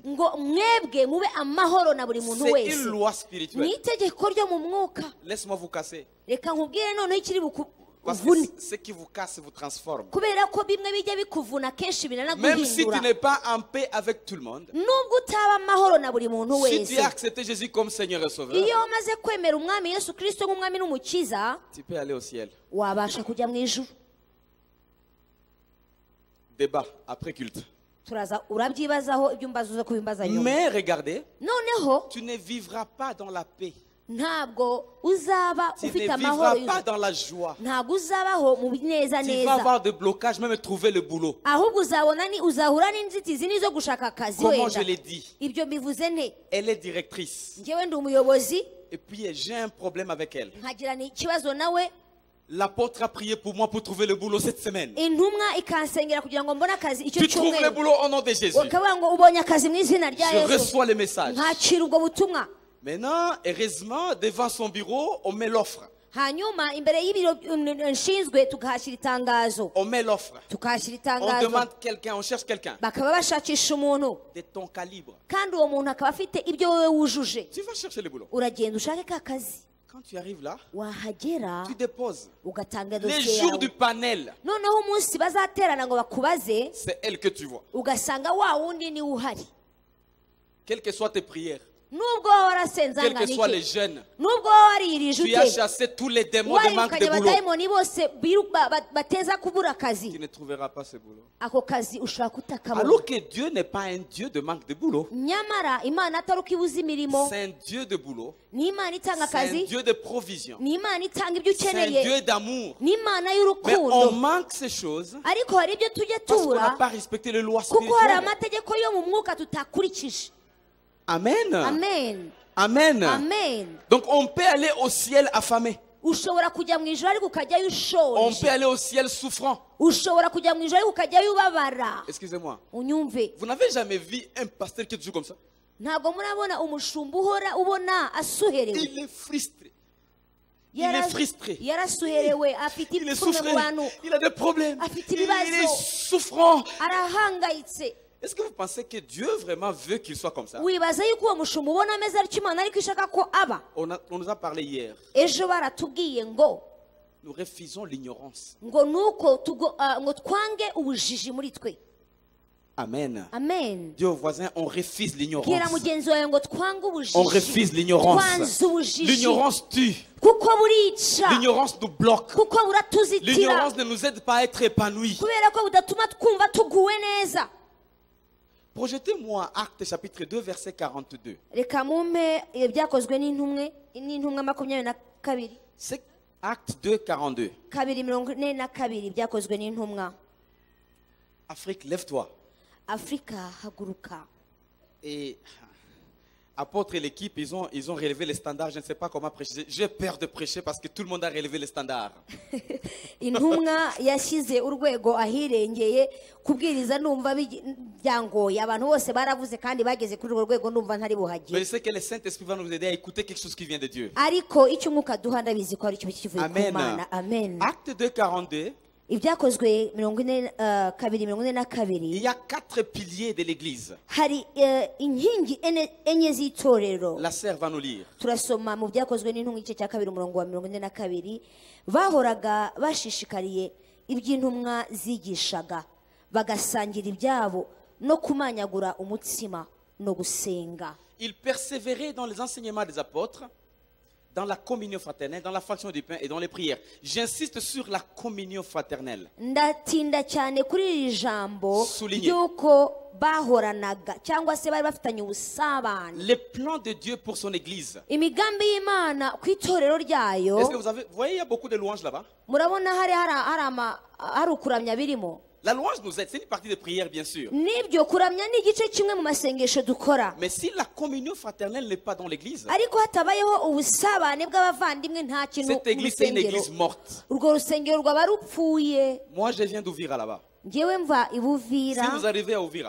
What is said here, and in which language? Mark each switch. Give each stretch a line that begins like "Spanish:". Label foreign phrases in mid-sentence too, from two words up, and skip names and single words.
Kinyarwanda: ngo mwebwe mube amahoro na buri muntu
French: C'est
Kinyarwanda: wese.
French: une loi
Kinyarwanda: ni
French: spirituelle.
Kinyarwanda: itegeko ryo mu mwuka.
French: Laisse-moi vous casser.
Kinyarwanda: reka nkubwire noneho ikiri
French: Parce
Kinyarwanda: bukuvune
French: que ce qui vous casse vous transforme.
Kinyarwanda: kubera ko bimwe bijya bikuvuna kenshi
French: Même si tu
Kinyarwanda: binanaguhindura.
French: n'es pas en paix avec tout le monde,
Kinyarwanda: nubwo utaba amahoro na buri muntu
French: si tu
Kinyarwanda: wese,
French: as accepté Jésus comme Seigneur et Sauveur,
Kinyarwanda: iyo wamaze kwemera umwami Yesu Kristo nk'umwami n'umukiza
French: tu peux aller au ciel.
Kinyarwanda: wabasha kujya mu ijuru.
French: Débat après culte.
Kinyarwanda: turaza urabyibazaho ibyo umbaza uza kubimbaza nyuma.
French: Mais regardez,
Kinyarwanda: noneho
French: tu ne vivras pas dans la paix.
Kinyarwanda: ntabwo uzaba
French: Tu ne
Kinyarwanda: ufite amahoro
French: vivras pas
Kinyarwanda: yuzuye.
French: dans la joie.
Kinyarwanda: ntabwo uzabaho mu neza
French: Tu vas
Kinyarwanda: neza,
French: avoir des blocages, même trouver le boulot.
Kinyarwanda: ahubwo uzahura n'inzitizi n'izo gushaka akazi.
French: Comment je
Kinyarwanda: wenda
French: l'ai dit,
Kinyarwanda: ibyo mbivuze nte?
French: elle est directrice.
Kinyarwanda: njyewe ndi umuyobozi
French: Et puis j'ai un problème avec elle.
Kinyarwanda: nkagirana ikibazo nawe.
French: L'apôtre a prié pour moi pour trouver le boulot cette semaine.
Kinyarwanda: intumwa ikansengera kugira ngo mbone akazi icyo
French: Tu trouves le
Kinyarwanda: cyumweru.
French: boulot au nom de Jésus.
Kinyarwanda: ukavuga ngo ubonye akazi mu izina rya
French: Je
Kinyarwanda: Yesu.
French: reçois le message.
Kinyarwanda: nkakira ubwo butumwa.
French: Maintenant, heureusement, devant son bureau, on met l'offre.
Kinyarwanda: hanyuma imbere y'ibiro nshinzwe tukahashyira itangazo.
French: On met l'offre.
Kinyarwanda: tukahashyira
French: On
Kinyarwanda: itangazo
French: demande quelqu'un, on cherche quelqu'un
Kinyarwanda: bakaba bashakisha umuntu
French: de ton calibre.
Kinyarwanda: kandi uwo muntu akaba afite ibyo wowe wujuje.
French: Tu vas chercher le boulot.
Kinyarwanda: uragenda ushake ka kazi.
French: Quand tu arrives là,
Kinyarwanda: wahagera
French: tu déposes.
Kinyarwanda: ugatanga
French: Les
Kinyarwanda: dosiye
French: jours
Kinyarwanda: yawe
French: du panel,
Kinyarwanda: noneho umunsi bazaterana ngo bakubaze
French: c'est elle que tu vois.
Kinyarwanda: ugasanga wa wundi niwe uhari
French: Quelles que soient tes prières,
Kinyarwanda: nubwo waba warasenze
French: quels que
Kinyarwanda: angana
French: soient les
Kinyarwanda: iki
French: jeunes,
Kinyarwanda: nubwo waba wariyirije
French: tu as
Kinyarwanda: ute
French: chassé tous les démons de manque
Kinyarwanda: wayirukanye
French: de boulot.
Kinyarwanda: abadayimoni bose bateza kubura akazi
French: Tu ne trouveras pas ce boulot.
Kinyarwanda: ako kazi ushobora kutakabona
French: Alors que Dieu n'est pas un Dieu de manque de boulot.
Kinyarwanda: nyamara imana atari uko ibuza imirimo
French: C'est un Dieu de boulot.
Kinyarwanda: ni imana itanga
French: C'est un
Kinyarwanda: akazi
French: Dieu de provision.
Kinyarwanda: ni imana itanga ibyo
French: C'est un
Kinyarwanda: ukeneye
French: Dieu d'amour.
Kinyarwanda: ni imana
French: Mais on
Kinyarwanda: y'urukundo
French: manque ces choses
Kinyarwanda: ariko hari ibyo tujya
French: parce qu'on n'a
Kinyarwanda: tubura
French: pas respecté les lois
Kinyarwanda: kuko hari
French: spirituelles.
Kinyarwanda: amategeko yo mu mwuka tutakurikije
French: Amen.
Kinyarwanda: amen
French: Amen.
Kinyarwanda: amen
French: Donc on peut aller au ciel affamé.
Kinyarwanda: ushobora kujya mu ijoro ariko ukajyayo
French: On
Kinyarwanda: ushonje
French: peut aller au ciel souffrant.
Kinyarwanda: ushobora kujya mu ijoro ariko ukajyayo ubabara
French: Excusez-moi.
Kinyarwanda: unyumve
French: Vous n'avez jamais vu un pasteur qui est toujours comme ça?
Kinyarwanda: ntabwo murabona umushumba uhora ubona asuherewe
French: Il est frustré. Il est frustré.
Kinyarwanda: yarasuherewe afite
French: Il est
Kinyarwanda: ipfunwe
French: souffré.
Kinyarwanda: mu bantu
French: Il a des problèmes.
Kinyarwanda: Afite
French: Il
Kinyarwanda: ibibazo.
French: est souffrant.
Kinyarwanda: arahangayitse
French: Est-ce que vous pensez que Dieu vraiment veut qu'il soit comme ça?
Kinyarwanda: wibaza yuko uwo mushumba ubona ameze ariko imana ariko ishaka ko aba
French: On nous a parlé hier.
Kinyarwanda: ejo baratubwiye ngo
French: Nous refusons l'ignorance.
Kinyarwanda: ngo nuko ngo twange ubujiji muri twe
French: Amen.
Kinyarwanda: amen
French: Dis au voisin, on refuse
Kinyarwanda: bwira
French: l'ignorance.
Kinyarwanda: mugenzi wawe ngo twange
French: On
Kinyarwanda: ubujiji
French: refuse l'ignorance.
Kinyarwanda: twanze ubujiji
French: L'ignorance tue.
Kinyarwanda: kuko burica
French: L'ignorance nous bloque.
Kinyarwanda: kuko buratuzitira
French: L'ignorance ne nous aide pas à être épanouis.
Kinyarwanda: kubera ko budatuma twumva tuguwe neza
French: Projetez-moi Actes chapitre 2 verset 42.
Kinyarwanda: reka mumpe ibyakozwe n'intumwa 22
French: C'est Actes 2 42.
Kinyarwanda: 2:42 byakozwe n'intumwa
French: Afrique, lève-toi.
Kinyarwanda: afurika haguruka
French: Et apôtre et l'équipe, ils ont relevé les standards. Je ne sais pas comment prêcher. J'ai peur de prêcher parce que tout le monde a relevé les standards.
Kinyarwanda: intumwa yashyize urwego ahirengeye kubwiriza numva byangoye abantu bose baravuze kandi bageze kuri urwo rwego numva ntari
French: Mais je
Kinyarwanda: buhagire
French: sais que le Saint-Esprit va nous aider à écouter quelque chose qui vient de Dieu.
Kinyarwanda: ariko icyo umwuka duha ndabizi ko ari cyo kivuye ku
French: Amen.
Kinyarwanda: mana amen
French: Acte 2 42.
Kinyarwanda: ibyakozwe
French: Il
Kinyarwanda: 42
French: y a 4 piliers de l'église.
Kinyarwanda: hari inkingi enye z'itorero
French: La sœur va nous lire.
Kinyarwanda: turasoma mu byakozwe n'intumwa igice cya 2 umurongo wa 42 bahoraga bashishikariye iby'intumwa zigishaga bagasangira ibyabo no kumanyagura umutsima no gusenga
French: Il persévérait dans les enseignements des apôtres, dans la communion fraternelle, dans la fraction du pain et dans les prières. J'insiste sur la communion fraternelle.
Kinyarwanda: ndatinda cyane kuri iri jambo
French: Souligné.
Kinyarwanda: ry'uko bahoranaga cyangwa se bari bafitanye ubusabane
French: Les plans de Dieu pour son église.
Kinyarwanda: imigambi y'imana ku itorero ryayo
French: Est-ce que vous voyez, il y a beaucoup de louanges là-bas.
Kinyarwanda: murabona hari ukuramya birimo
French: La louange nous aide, c'est une partie de prière bien sûr.
Kinyarwanda: n'ibyo kuramya ni igice kimwe mu masengesho dukora
French: Mais si la communion fraternelle n'est pas dans l'église,
Kinyarwanda: ariko hatabayeho ubusabane bw'abavandimwe nta kintu
French: cette église c'est une église morte.
Kinyarwanda: urwo rusengero rwaba rupfuye
French: Moi je viens d'Ouvira là-bas.
Kinyarwanda: ngewe mva
French: Si
Kinyarwanda: ibuvira
French: vous arrivez à Ouvira,